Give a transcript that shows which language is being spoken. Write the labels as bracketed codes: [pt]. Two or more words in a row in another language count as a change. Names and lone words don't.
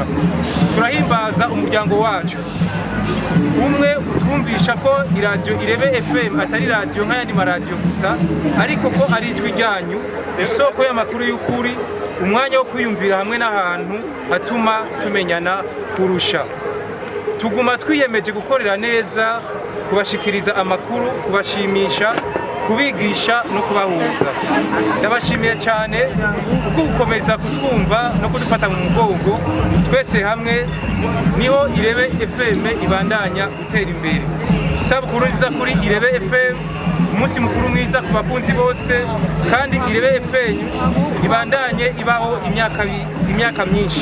[rn] Turahimbaza umuryango wacu umwe utwumvisha ko iradiyo IREBE FM atari radiyo nk'ayandi maradiyo gusa, ariko ko ari ijwi ryanyu, isoko y'amakuru y'ukuri, umwanya wo kwiyumvira hamwe n'ahantu hatuma tumenyana kurusha. Tuguma twiyemeje gukorera neza, kubashikiriza amakuru, kubashimisha, kubigisha no kubahuza. Ndabashimiye cyane kuko gukomeza kutwumva no kudufata mu mugongo. Twese hamwe niho IREBE FM ibandanya gutera imbere. Isabukuru nziza kuri IREBE FM, umunsi mukuru mwiza ku bakunzi bose, kandi IREBE FM ibandanye ibaho imyaka myinshi.